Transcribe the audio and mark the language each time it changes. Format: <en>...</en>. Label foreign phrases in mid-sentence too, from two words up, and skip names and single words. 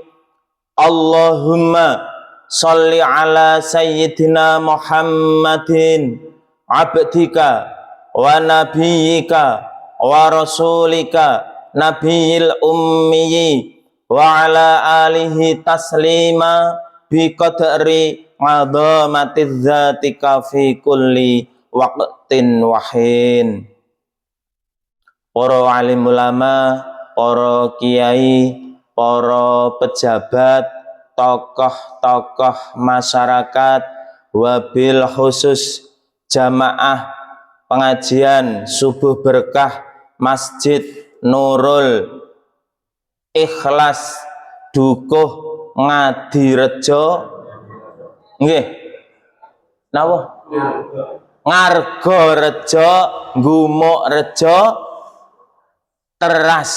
<ar>اللهم صل على سيدنا محمد عبدك ونبيك ورسولك النبي الأمي وعلى آله تسليما بقدر عظمة ذاتك في كل وقت وحين.</ar> <id>Para alim ulama, para kiai, para pejabat, tokoh-tokoh masyarakat,</id> <ar>wabil khusus</ar> <id>jamaah pengajian subuh berkah Masjid Nurul Ikhlas Dukuh Ngadirejo</id> <jv>nggih napa</jv> <id>Ngargorejo Gumuk Rejo Teras.</id>